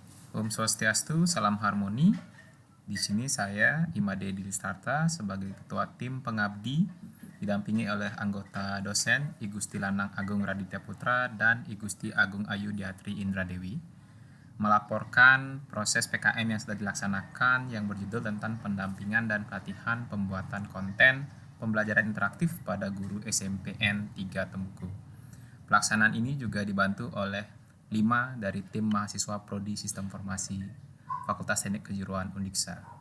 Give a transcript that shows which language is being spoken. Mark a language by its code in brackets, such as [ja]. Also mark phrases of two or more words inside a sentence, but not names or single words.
[ban] Om Swastiastu, [id] salam harmoni. Di sini saya Imade Dilistarta sebagai Ketua Tim Pengabdi, didampingi oleh anggota dosen I Gusti Lanang Agung Raditya Putra dan I Gusti Agung Ayu Diatri Indradewi, melaporkan proses PKM yang sudah dilaksanakan yang berjudul tentang pendampingan dan pelatihan pembuatan konten pembelajaran interaktif pada guru SMPN 3 Temuku. Pelaksanaan ini juga dibantu oleh 5 dari tim mahasiswa Prodi Sistem Informasi Fakultas Teknik Kejuruan Undiksa.